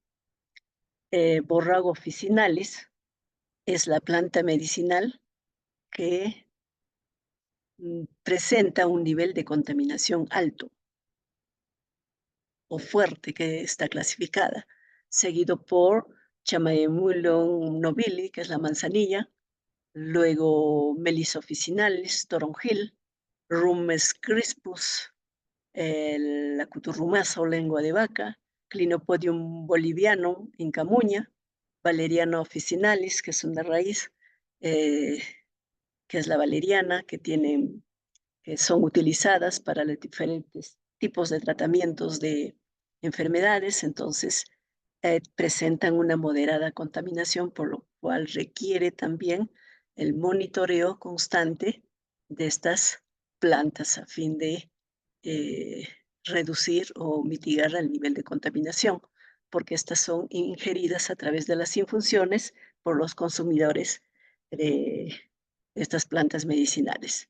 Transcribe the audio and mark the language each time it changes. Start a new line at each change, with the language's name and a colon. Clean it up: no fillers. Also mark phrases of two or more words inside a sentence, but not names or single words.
Spanish: Borrago officinalis es la planta medicinal que presenta un nivel de contaminación alto o fuerte, que está clasificada, seguido por Chamaemulon nobili, que es la manzanilla, luego Melissa officinalis, toronjil, Rumes crispus, la cuturrumaza o lengua de vaca, Clinopodium bolivianum, incamuña, Valeriana officinalis, que es una raíz, que es la valeriana, que son utilizadas para los diferentes tipos de tratamientos de enfermedades, entonces presentan una moderada contaminación, por lo cual requiere también el monitoreo constante de estas plantas a fin de reducir o mitigar el nivel de contaminación, porque estas son ingeridas a través de las infusiones por los consumidores de estas plantas medicinales.